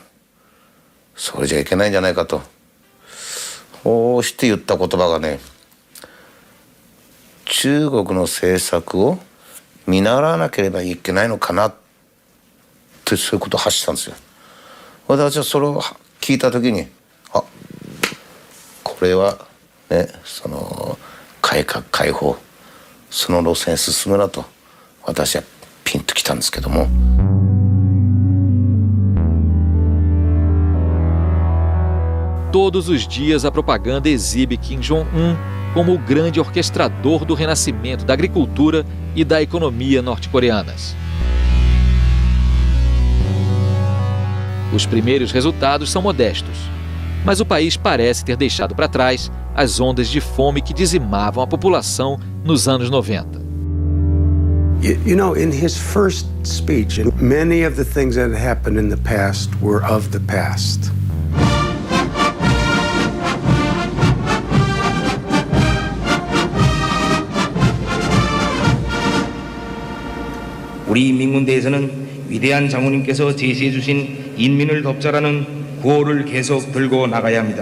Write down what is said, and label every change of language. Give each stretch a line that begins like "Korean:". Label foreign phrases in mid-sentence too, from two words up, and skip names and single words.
Japanese: それじゃいけないんじゃないかと。こうして言った言葉がね、中国の政策を見習わなければいけないのかなってそういうことを発したんですよ。私はそれを聞いた時にこれはねその改革開放その路線進むなと私はピンときたんですけども。
Portuguese: Todos os dias a propaganda exibe Kim Jong-un como o grande orquestrador do renascimento da agricultura e da economia norte-coreanas. Os primeiros resultados são modestos, mas o país parece ter deixado para trás as ondas de fome que dizimavam a população nos anos 90.
English: You know, in his first speech, many of the things that had happened in the past were of the past.
Korean: 우리 인민군대에서는 위대한 장군님께서 제시해 주신 인민을 돕자라는 구호를 계속 들고 나가야 합니다.